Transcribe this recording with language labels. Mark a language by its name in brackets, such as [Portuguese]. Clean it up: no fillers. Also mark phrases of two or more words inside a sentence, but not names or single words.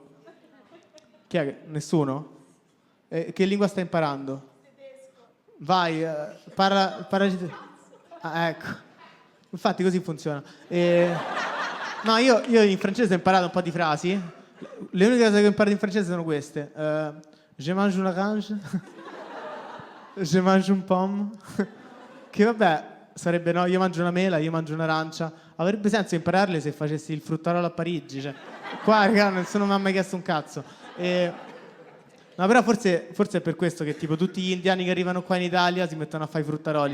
[Italian] Chi è? Nessuno? Che lingua stai imparando? Tedesco. Vai, ecco. Infatti così funziona. No, io in francese ho imparato un po' di frasi. Le uniche cose che ho imparato in francese sono queste. [French] Je mange une orange. Je mange une pomme. [Italian] Che vabbè, sarebbe no, io mangio una mela, io mangio un'arancia. Avrebbe senso impararle se facessi il fruttarolo a Parigi. Cioè, qua, raga, nessuno mi ha mai chiesto un cazzo. No, però forse è per questo che tipo tutti gli indiani che arrivano qua in Italia si mettono a fare i fruttaroli.